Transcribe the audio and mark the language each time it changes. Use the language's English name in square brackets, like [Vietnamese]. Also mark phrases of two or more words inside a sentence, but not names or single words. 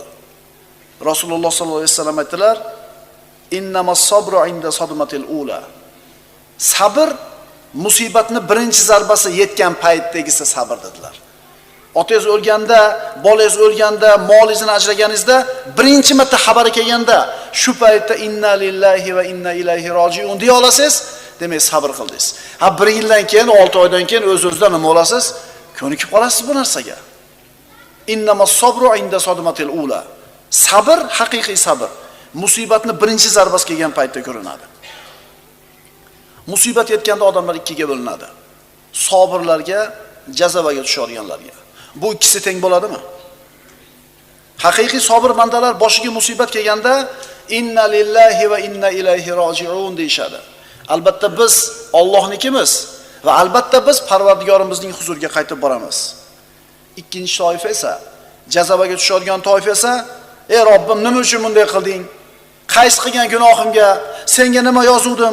[Uzbek] Rasululloh [Arabic] صلى الله عليه وسلم [Uzbek] aytdilar, [Arabic] "إنما الصبر عند الصدمة الأولى." [Uzbek] Sabr musibatni birinchi zarbasi yetgan paytdagisi sabr dedilar. Otangiz o'lganda, bolangiz o'lganda, molingizdan ajraganingizda birinchi marta xabari kelganda, shu paytda [Arabic] إنا لله وإنا إليه راجعون [Uzbek] deya olasiz, demak sabr qildingiz. Ha 1 yildan keyin, 6 oydan keyin o'z-o'zidan nima olasiz? Ko'nikib qolasiz bu narsaga. [Arabic] إنما الصبر عند الصدمة الأولى. [Uzbek] Sabr haqiqiy sabr. Musibatni birinchi zarbasi kelgan paytda ko'rinadi. Musibat yetganda odamlar ikkiga bo'linadi. Sabirlarga, jazabaga tushadiganlarga. Bu ikkisi teng bo'ladimi? Haqiqiy sabr bandalar boshiga musibat kelganda [Arabic] إنا لله وإنا إليه راجعون [Uzbek] deyshadi. Albatta biz Allohnikimiz va albatta biz Parvardigorimizning huzuriga qaytib boramiz. Ikkinchi toifa esa, jazabaga tushadigan toifa esa, ey Robbim, nima uchun bunday qilding? Qaysi qilgan gunohimga senga nima yozuvdim?